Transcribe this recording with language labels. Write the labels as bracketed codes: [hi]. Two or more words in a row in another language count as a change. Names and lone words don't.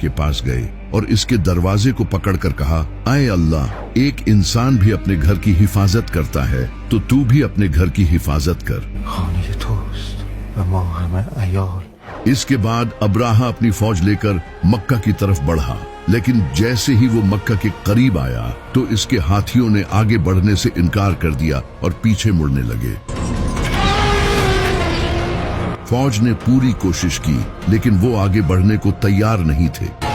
[hi] के पास गए और इसके दरवाजे को पकड़कर कहा, आए अल्लाह, एक इंसान भी अपने घर की हिफाजत करता है तो तू भी अपने घर की हिफाजत कर। [fa] خانه توست و ما همه عیال. [hi] इसके बाद अब्राहा अपनी फौज लेकर मक्का की तरफ बढ़ा, लेकिन जैसे ही वो मक्का के करीब आया तो इसके हाथियों ने आगे बढ़ने से इनकार कर दिया और पीछे मुड़ने लगे। फौज ने पूरी कोशिश की, लेकिन वो आगे बढ़ने को तैयार नहीं थे।